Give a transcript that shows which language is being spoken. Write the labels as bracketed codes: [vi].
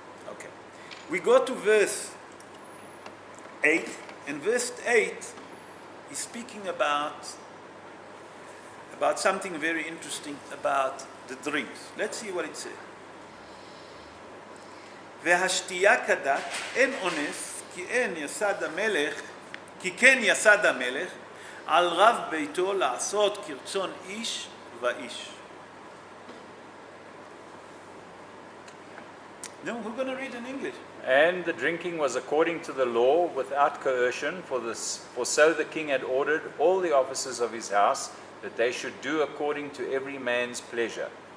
[en] Okay. We go to verse 8. And verse 8 is speaking about something very interesting about the drinks. Let's see what it says. [he] והשתייה כדת אין אונס כי כן יסד המלך על רב ביתו לעשות כרצון איש ואיש. [en] No, we're going to read in English. And the drinking was according to the law without coercion, for so the king had ordered all the officers of his house that they should do according to every man's pleasure.